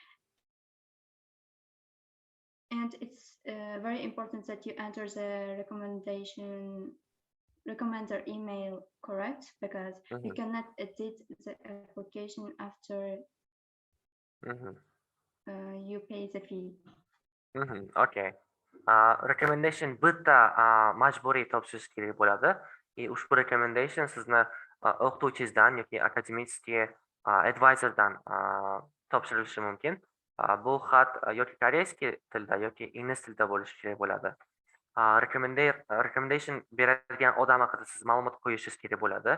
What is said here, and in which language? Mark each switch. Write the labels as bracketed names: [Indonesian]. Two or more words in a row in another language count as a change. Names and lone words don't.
[English] And it's very important that you enter the recommender email correct, because you cannot edit the application after you pay the fee. Okay. [Uzbek] Recommendation bitta majburiy topshirish kerak bo'ladi. Ushbu recommendation sizni o'qituvchingizdan yoki akademический advisordan topshirilishi mumkin. Bu xat yoki koreyskiy tilda yoki ingliz tilida bo'lishi kerak bo'ladi. Recommendation beradigan odam haqida siz ma'lumot qo'yishingiz kerak bo'ladi.